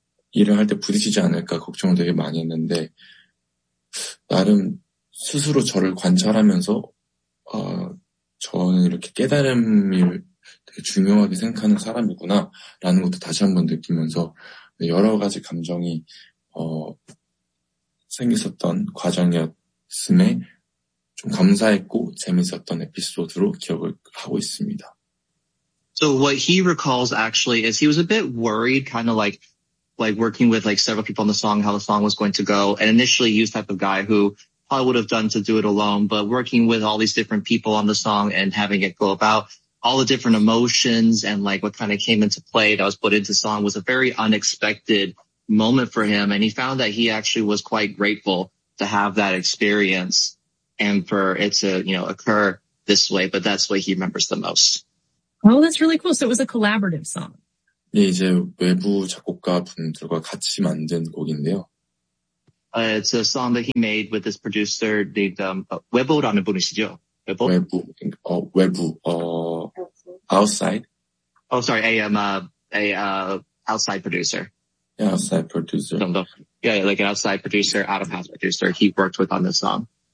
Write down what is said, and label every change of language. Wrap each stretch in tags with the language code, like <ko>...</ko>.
<ko>일을 할 때 부딪히지 않을까 걱정을 되게 많이 했는데 나름 스스로 저를 관찰하면서 저는 이렇게 깨달음을 되게 중요하게 생각하는 사람이구나 라는 것도 다시 한번 느끼면서 여러 가지 감정이 생겼었던 과정이었음에 좀 감사했고 재밌었던 에피소드로 기억을 하고 있습니다.</ko> <en>So what he recalls actually is he was a bit worried, kind of like working with like several people on the song, how the song was going to go. And initially, he was the type of guy who probably would have done to do it alone. But working with all these different people on the song and having it go about. All the different emotions and like what kind of came into play that was put into song was a very unexpected moment for him. And he found that he actually was quite grateful to have that experience and for it to, you know, occur this way. But that's what he remembers the most. Oh, that's really cool. So it was a collaborative song.</en> <ko>네, 이제 외부 작곡가 분들과 같이 만든 곡인데요.</ko> <en>It's a song that he made with this producer named,</en> <ko>외부라는 분이시죠? 외부? 외부. Oh, 외부. Outside?</ko> <en>Oh, sorry. Outside producer. Yeah, outside producer. Yeah, like an outside producer, out of house producer he worked with on this song.</en>